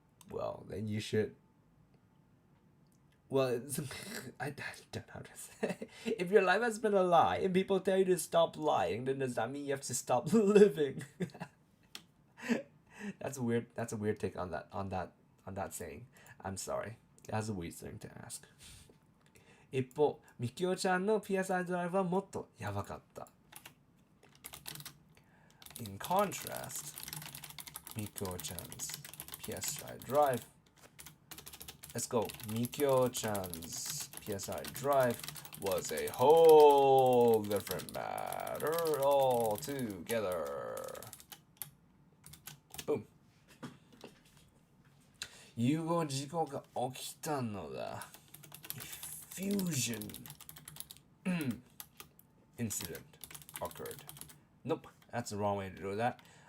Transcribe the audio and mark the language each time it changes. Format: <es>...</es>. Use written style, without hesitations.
<en>Well, then you should. Well, I don't know how to say. If your life has been a lie and people tell you to stop lying, then does that mean you have to stop living? That's a weird take on that saying. I'm sorry. That's a weird thing to ask.</en> <ja>一方、みきおちゃんの PSI ドライブはもっとやばかった。</ja> <en>In contrast, Mikyo-chan's PSI drive. Let's go. Mikyo-chan's PSI drive was a whole different matter altogether. Boom.</en> <ja>融合事故が起きたのだ。</ja> <en>Fusion incident occurred. Nope. That's the wrong way to do that.</en>